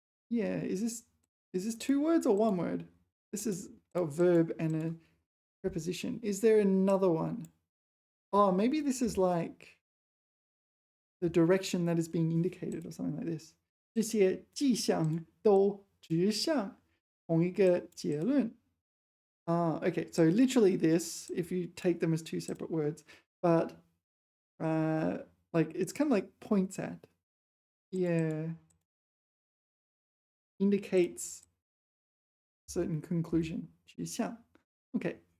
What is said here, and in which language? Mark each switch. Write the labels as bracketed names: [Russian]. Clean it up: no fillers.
[English] Yeah, is this two words or one word? This is a verb and a preposition. Is there another one? Oh, maybe this is like the direction that is being indicated or something like this. [Chinese] 这些迹象都指向同一个结论. [English] Okay, so literally this, if you take them as two separate words, but like it's kind of like points at. Yeah. Indicates certain conclusion. 指向.Okay.